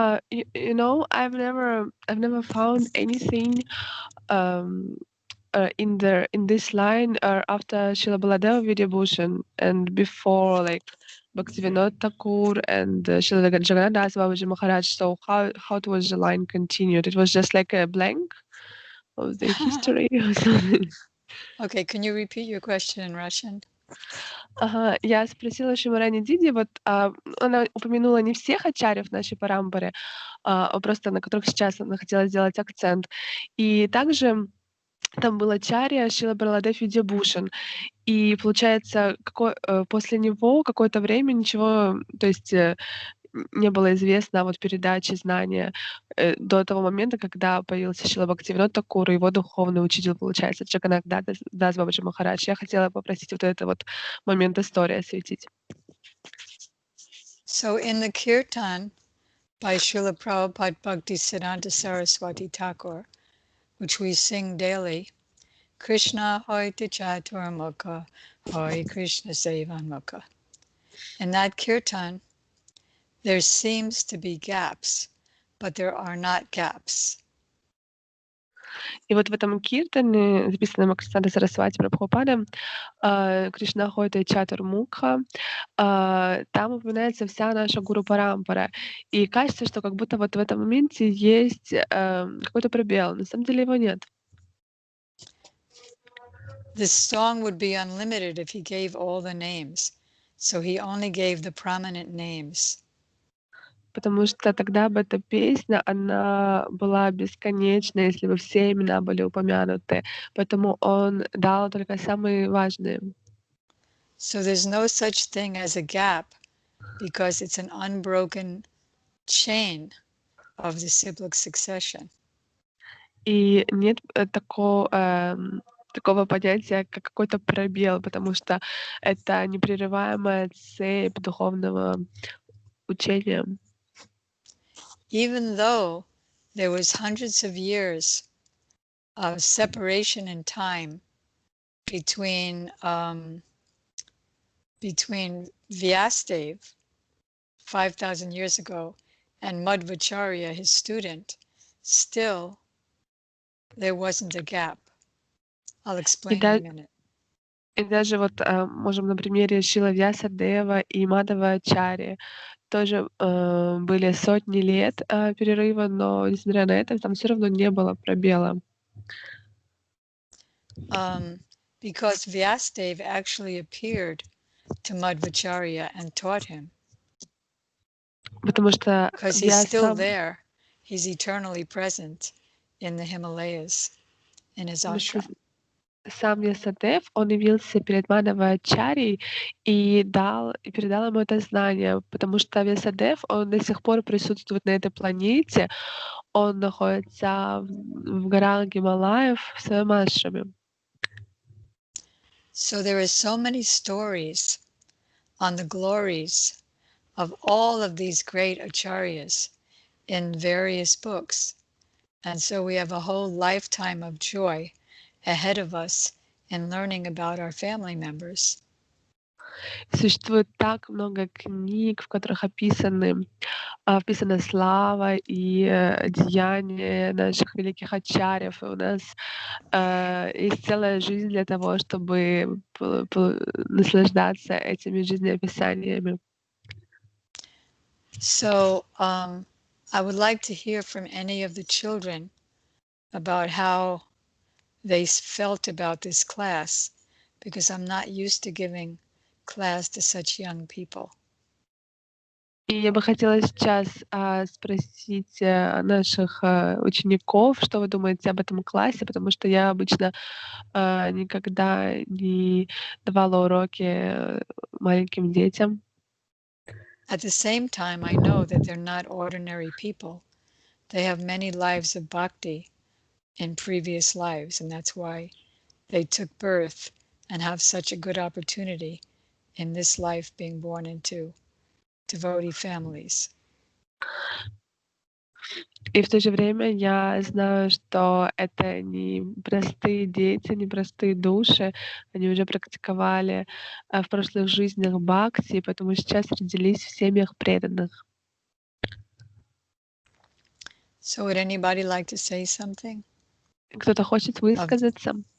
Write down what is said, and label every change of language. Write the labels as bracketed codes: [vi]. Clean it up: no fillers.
[en] You know, I've never found anything in this line after Srila Baladeva Vidyabhushan and before like Bhaktivinoda Thakur and Srila Jagannath Das Babaji Maharaj. So how was the line continued? It was just like a blank of the history or something. Okay, can you repeat your question in Russian? [ru] Ага, я спросила Шимарани Диди, вот она упомянула не всех ачарьев нашей парампары, просто на которых сейчас она хотела сделать акцент. И также там был ачарья Шрила Бараладев Видьябушан. И получается, после него какое-то время ничего, то есть не было известно о вот передаче знания до того момента, когда появился Шрила Бхактивинода Тхакур, его духовный учитель, получается, Джаганнат Дас Бабаджи Махарадж. Я хотела попросить вот этот вот момент истории осветить. [en] So in the Kirtan by Srila Prabhupada Bhaktisiddhanta Saraswati Thakur, which we sing daily, [bn] Krishna hoite chaturmukha, hoy Krishna sevanmukha. [en] In that Kirtan, there seems to be gaps, but there are not gaps. [ru] И вот в этом киртане, записанном Бхактисиддханта Сарасвати Прабхупадой, Кришна Хойта и Чатур Мукха, там упоминается вся наша гуру парампара. И кажется, что как будто вот в этом моменте есть какой-то пробел. На самом деле его нет. [en] This song would be unlimited if he gave all the names. So he only gave the prominent names. [ru] Потому что тогда бы эта песня, она была бесконечна, если бы все имена были упомянуты. Поэтому он дал только самые важные. [en] So there's no such thing as a gap because it's an unbroken chain of disciplic succession. [ru] И нет такого понятия, как какой-то пробел, потому что это непрерываемая цепь духовного учения. [en] Even though there was hundreds of years of separation in time between Vyasadeva 5,000 years ago and Madhvacharya, his student, still there wasn't a gap. I'll explain in a minute. [ru] И даже вот можем на примере Шрила Вьясадева и Мадхава Ачарьи тоже были сотни лет перерыва, но несмотря на это, там все равно не было пробела. [en] because Vyasadeva actually appeared to Madhvacharya and taught him. [ru] Потому что [en] Because he's still there. He's eternally present in the Himalayas, in his ashram. [ru] Сам Вьясадев, он явился перед Мадхвачарьей и передал ему это знание, потому что Вьясадев, он до сих пор присутствует на этой планете, он находится в горах Гималаев в своем ашраме. [en] So there are so many stories on the glories of all of these great acharyas in various books. And so we have a whole lifetime of joy ahead of us in learning about our family members. [ru] Существует так много книг, в которых описана слава и деяния наших великих ачарьев. И у нас есть целая жизнь для того, чтобы наслаждаться этими жизнеописаниями. [en] So I would like to hear from any of the children about how they felt about this class, because I'm not used to giving class to such young people. [ru] И я бы хотела сейчас спросить наших учеников, что вы думаете об этом классе, потому что я обычно никогда не давала уроки маленьким детям. [en] At the same time, I know that they're not ordinary people. They have many lives of bhakti in previous lives, and that's why they took birth and have such a good opportunity in this life being born into devotee families. [ru] И в то же время я знаю, что это не простые дети, не простые души. Они уже практиковали в прошлых жизнях бхакти, поэтому сейчас родились в семьях преданных. [en] So would anybody like to say something? [ru] Кто-то хочет высказаться?